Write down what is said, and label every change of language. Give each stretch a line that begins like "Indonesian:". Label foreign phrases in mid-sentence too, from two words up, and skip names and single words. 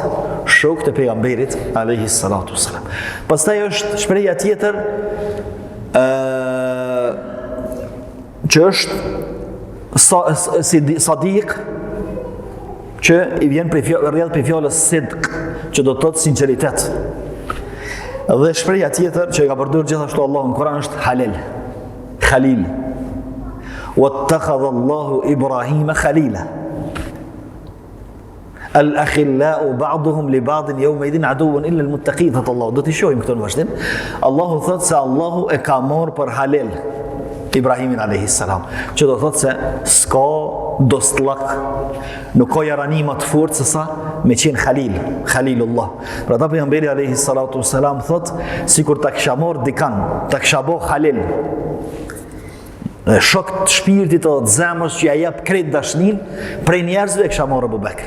Albanian: Shokët e pejgamberit
Arabic: عليه الصلاة والسلام.
Albanian: Pastaj është shprehja tjetër që është sadiq, që i vjen rrjedh prej fjalës sidq, që do të thotë sinqeritet. Dhe shprehja tjetër që e ka përdorur gjithashtu Allahu në Kur'an është halal, khalil.
Arabic: واتخذ الله إبراهيم خليلا الأخلاء بعضهم لبعض يومئذ عدو إلا المتقين.
Albanian: Thot Allah, do t'i shohim këto në vazhdim. Allahu thot se Allahu e ka marrë për halal Ibrahimin
Arabic: عليه السلام,
Albanian: që do thot se s'ka dostllak, nuk ka jarani më të fortë se sa me qenë khalil, khalilullah. Për ata pejgamberi
Arabic: عليه الصلاة والسلام
Albanian: thot, sikur ta kisha marrë dikan, ta kisha bë halal, shok të shpirtit edhe të zemrës që ja jep krejt dashnin, prej njerëzve e kisha marrë Abu Bekr.